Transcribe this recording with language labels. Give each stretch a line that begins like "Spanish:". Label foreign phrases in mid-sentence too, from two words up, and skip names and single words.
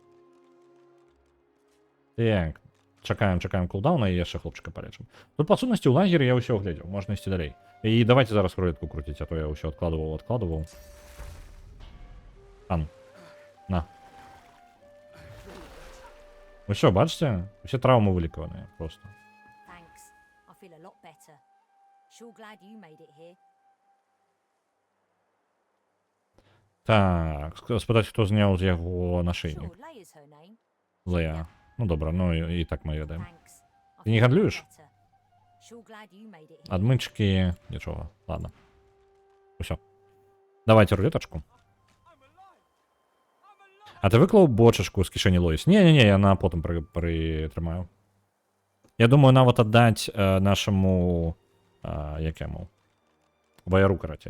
Belarusian: Так, чакаем кулдауна і яшчэ хлопчыка палечым. Тут, па сутнасці, у лагеры я ўсё глядзеў, можна ісці далей. І давайте зараз рулетку крутіць, а то я ўсё адкладываў.
Ukrainian: Хан, на. Вы що, бачите?
Belarusian: Усе траўмы вылікаваныя, просто.
English: Thanks. I feel a lot better. Sure glad you made it here.
Belarusian: Так, спытаць, хто зняў з яго нашыйнік.
English: Sure, Leia's her name.
Belarusian: Лея. Ну добра, ну і так мы ведаем.
English: Thanks. I
Belarusian: Ты не
English: feel a lot
Belarusian: гандлюеш?
English: better. Sure glad you made it here.
Belarusian: Адмычкі, нічога, ладно. Усё. Давайте рулетачку. А ты выклаў бочачку з кішэні Лоіс? Не, яна потым прытрымаю. Я думаю, нават аддаць нашаму... як яму? Баяру, карацей.